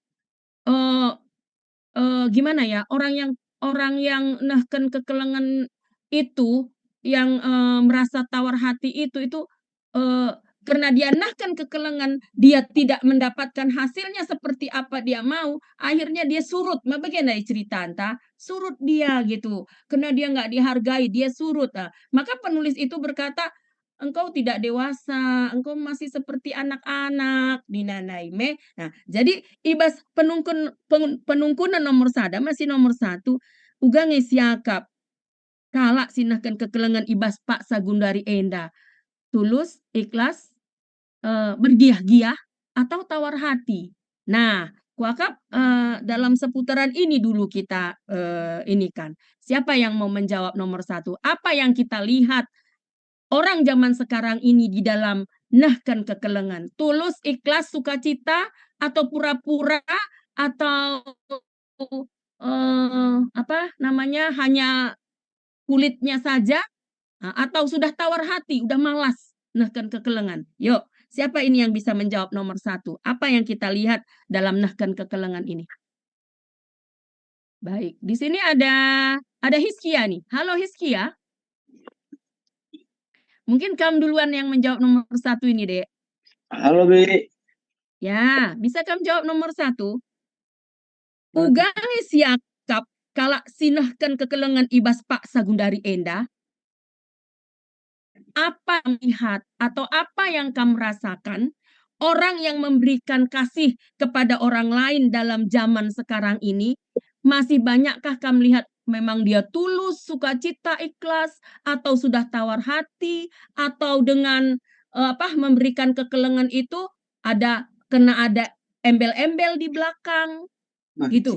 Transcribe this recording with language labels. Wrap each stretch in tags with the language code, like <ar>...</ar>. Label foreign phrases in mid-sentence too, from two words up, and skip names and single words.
<id>gimana ya orang yang</id> <btx>nahkan kekelengan</btx> <id>itu yang merasa tawar hati itu karena dia</id> <btx>nahkan kekelengan</btx> <id>dia tidak mendapatkan hasilnya seperti apa dia mau akhirnya dia surut bagaimana cerita surut dia gitu karena dia nggak dihargai dia surut maka penulis itu berkata engkau tidak dewasa engkau masih seperti anak-anak dinanaime nah jadi</id> <btx>ibas penungkunan nomor sada masih nomor 1 uga ngesiakap kalak sinahkan kekelengan ibas Pak Sagundari enda</btx> <id>tulus ikhlas bergiah-giah atau tawar hati. Nah, kuakap dalam seputaran ini dulu kita ini kan. Siapa yang mau menjawab nomor 1? Apa yang kita lihat orang zaman sekarang ini di dalam</id> <btx>nahkan kekelengan?</btx> <id>Tulus, ikhlas, sukacita, atau pura-pura, atau hanya kulitnya saja, atau sudah tawar hati, udah malas</id> <btx>nahkan kekelengan?</btx> <id>Yuk, siapa ini yang bisa menjawab nomor 1? Apa yang kita lihat dalam</id> <btx>nahkan kekelengan</btx> <id>ini? Baik, di sini ada Hiskia nih. Halo Hiskia. Mungkin kamu duluan yang menjawab nomor 1 ini, Dek. Halo, Bi. Ya, bisa kamu jawab nomor 1?</id> <btx>Ugangi siakap kalak sinahkan kekelengan ibas</btx> <id>Pak Sagundari</id> <btx>Enda.</btx> <id>Apa yang lihat atau apa yang kamu rasakan orang yang memberikan kasih kepada orang lain dalam zaman sekarang ini? Masih banyakkah kamu lihat memang dia tulus, sukacita, ikhlas, atau sudah tawar hati, atau dengan memberikan kekelengan itu ada embel-embel di belakang, gitu.</id>